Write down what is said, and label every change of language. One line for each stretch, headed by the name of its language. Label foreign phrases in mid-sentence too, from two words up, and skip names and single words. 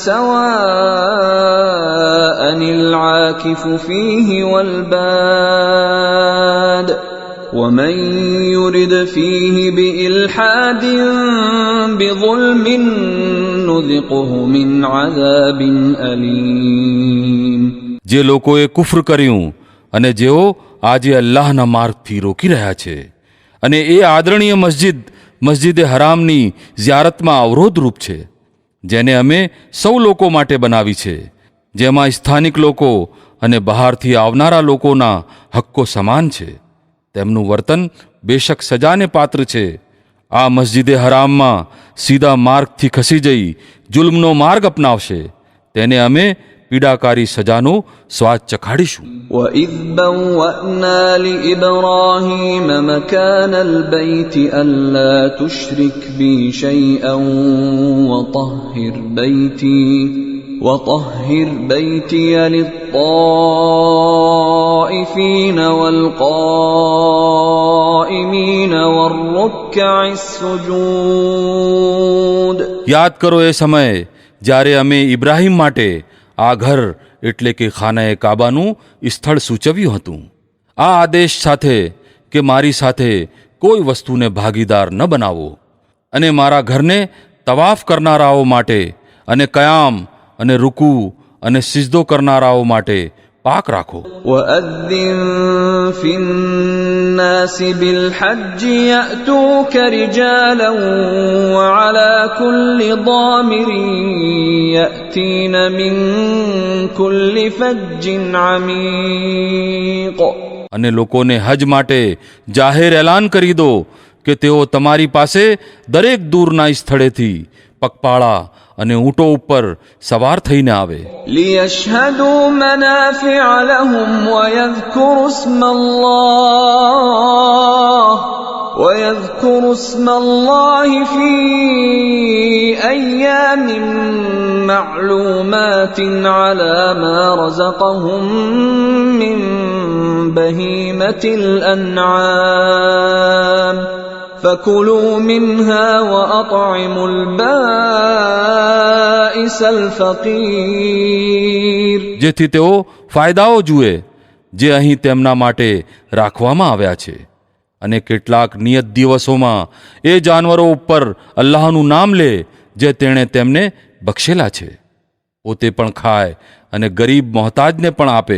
Arabic: سَوَاءً الْعَاكِفُ فِيهِ وَالْبَادِ وَمَن يُرِدْ فِيهِ بِإِلْحَادٍ بِظُلْمٍ نُذِقْهُ مِنْ عَذَابٍ أَلِيمٍ.
Gujarati: જે લોકોએ કુફર કર્યું અને જેઓ આજે અલ્લાહના માર્ગથી રોકી રહ્યા છે અને એ આદરણીય મસ્જિદે હરામની ઝિયારતમાં અવરોધરૂપ છે જેને અમે સૌ લોકો માટે બનાવી છે, જેમાં સ્થાનિક લોકો અને બહારથી આવનારા લોકોના હક્કો સમાન છે. તેમનું વર્તન બેશક સજાને પાત્ર છે. આ મસ્જિદે હરામમાં સીધા માર્ગથી ખસી જઈ જુલ્મનો માર્ગ અપનાવશે તેને અમે પીડાકારી સજાનો સ્વાદ ચખાડીશું.
Arabic: وَإِذْ بَوَّأْنَا لِإِبْرَاهِيمَ مَكَانَ الْبَيْتِ أَلَّا تُشْرِكْ بِي شَيْئًا وَطَهِّرْ بَيْتِيَ لِلطَّائِفِينَ وَالْقَائِمِينَ وَالرُّكَّعِ السُّجُودِ.
Gujarati: યાદ કરો એ સમયે જ્યારે અમે ઇબ્રાહીમ માટે આ ઘર એટલે કે ખાનાએ કાબાનું સ્થળ સૂચવ્યું હતું, આ આદેશ સાથે કે મારી સાથે કોઈ વસ્તુને ભાગીદાર ન બનાવો અને મારા ઘરને તવાફ કરનારાઓ માટે અને કયામ અને રૂકુ અને સિજદો કરનારાઓ માટે પાક રાખો.
Arabic: وَأَذِّن فِي النَّاسِ بِالْحَجِّ يَأْتُوكَ رِجَالًا وَعَلَى كُلِّ ضَامِرٍ يَأْتِينَ مِنْ كُلِّ فَجٍّ عَمِيقٍ.
Gujarati: અને લોકોને હજ માટે જાહેર એલાન કરી દો કે તેઓ તમારી પાસે દરેક દૂરના સ્થળેથી પગપાળા અને ઊંટો ઉપર સવાર થઈને આવે.
Arabic: لِيَشْهَدُوا مَنَافِعَ لَهُمْ وَيَذْكُرُوا اسْمَ اللَّهِ فِي أَيَّامٍ مَّعْلُومَاتٍ عَلَى مَا رَزَقَهُم مِّن بَهِيمَةِ الْأَنْعَامِ فَكُلُوا مِنْهَا وَأَطْعِمُوا الْبَائِسَ الْفَقِيرَ.
Gujarati: જેથી તેઓ ફાયદાઓ જુએ જે અહીં તેમના માટે રાખવામાં આવ્યા છે અને કેટલાક નિયત દિવસોમાં એ જાનવરો ઉપર અલ્લાહનું નામ લે જે તેણે તેમને બક્ષેલા છે, પોતે પણ ખાય અને ગરીબ મોહતાજને પણ આપે.